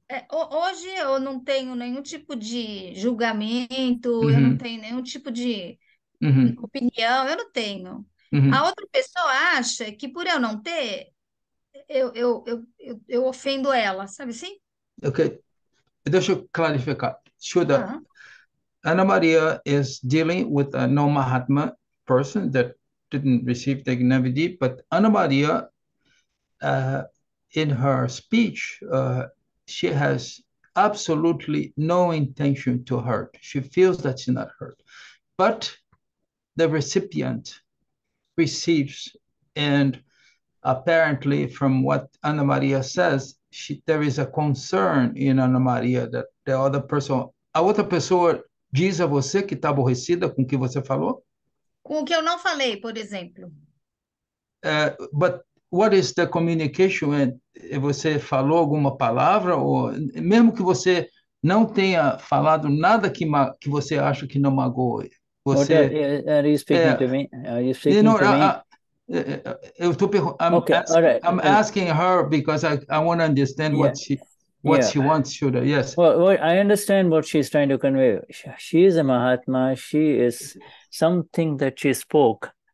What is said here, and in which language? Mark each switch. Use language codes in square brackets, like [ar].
[pt] Hoje eu não tenho nenhum tipo de julgamento, eu não tenho nenhum tipo de opinião, eu não tenho. A outra pessoa acha que por eu não ter, eu ofendo ela, sabe assim? Ok. Deixa eu clarificar. [en] Shuddha, Ana Maria is dealing with a no-Mahatma person that didn't receive the Gnani, but Ana Maria, in her speech, she has absolutely no intention to hurt. She feels that she's not hurt. But the recipient receives, and apparently from what Ana Maria says, there is a concern in Ana Maria that the other person, [pt] a outra pessoa diz a você que está aborrecida com o que você falou? Com o que eu não falei, por exemplo. [en] But what is the communication? [pt] Você falou alguma palavra, ou mesmo que você não tenha falado nada que você acha que não magoou? Você... [en] Are you speaking to me? Are you speaking to me? [pt] Eu estou [en] I'm asking her because I want to understand what she wants, Shuddha. Yes. Well, I understand what she's trying to convey. She is a Mahatma. She is something that she spoke.